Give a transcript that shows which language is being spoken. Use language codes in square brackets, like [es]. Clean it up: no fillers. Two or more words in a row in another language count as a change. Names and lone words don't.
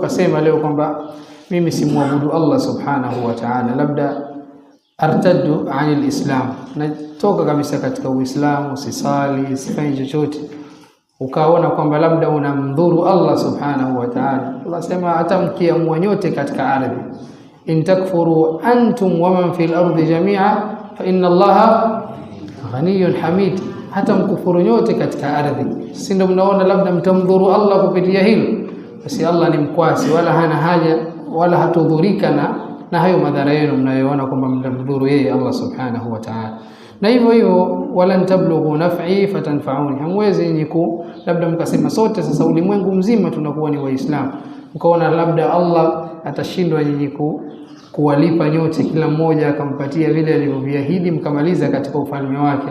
[sw] Wewe ukasema leo kwamba mimi simwabudu Allah [ar] سبحانه وتعالى, [sw] labda [ar] أرتد عن الإسلام, [sw] natoka kabisa katika Uislamu, usisali, sifanye chochote, ukaona kwamba labda unamdhuru Allah [ar] سبحانه وتعالى. [sw] Allah sema hata mkiamua nyote katika ardhi, [ar] إن تكفروا أنتم ومن في الأرض جميعا فإن الله غني حميد, [sw] hata mkufuru nyote katika ardhi, si ndio mnaona labda mtamdhuru Allah kupitia hilo? Basi Allah ni mkwasi, wala hana haja wala hatudhurika na hayo madhara yenu mnayoona kwamba mtamdhuru yeye Allah [ar] سبحانه وتعالى. [sw] Na hivyo hivyo, [ar] ولن تبلغوا نفعي فتنفعوني, [sw] hamwezi nyiku labda mkasema sote sasa ulimwengu mzima tunakuwa ni waislamu, mkaona labda Allah atashindwa nyinyi kuwalipa nyote, kila mmoja akampatia vile alivyoviahidi, mkamaliza katika ufalme wake.